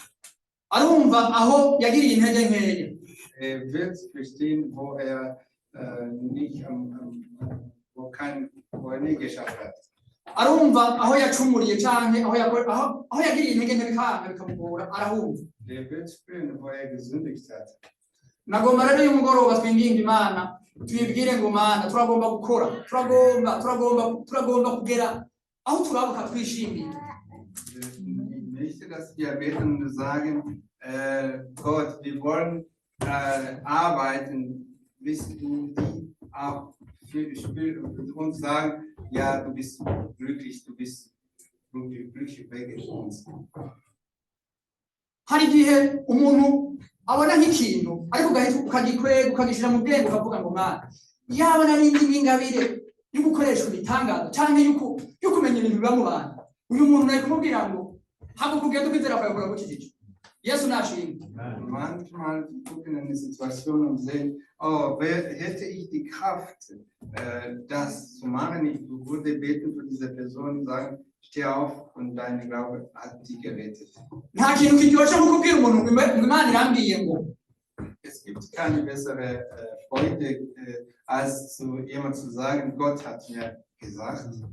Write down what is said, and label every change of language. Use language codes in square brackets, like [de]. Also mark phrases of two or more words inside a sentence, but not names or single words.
[de] Er wird verstehen, wo er nicht geschafft hat. Der wird spüren, wo er gesündigt hat. [rn] Nagomba rero uyu mugoroba twinginga Imana tuyibwire ngo Mana turagomba gukora turagomba kugera aho turabuka twishimiye. [de] Ich möchte, dass wir beten und sagen, Gott, wir wollen arbeiten, bis du auch für uns sagen, ja, du bist glücklich wegen uns. [rn] Hari igihe umuntu abona nk'ikintu ariko ukagikwega ukagishira mu bwenge ukavuga ngo Mana yabona n'indi ngabire yo gukoresha ibitangaza cyangwa yo kumenya ibintu biba mu bantu. Uyu muntu naye kumubwira ngo haba kugenda kwizera kwawe kuragukijije. Yesu nashimwe. [de] Manchmal gucken in die Situation und sehen, oh, hätte ich die Kraft, das zu machen, ich würde beten für diese Person und sagen, steh auf und dein Glaube hat dich gerettet. Es gibt keine bessere Freude, als zu jemand zu sagen, Gott hat mir gesagt.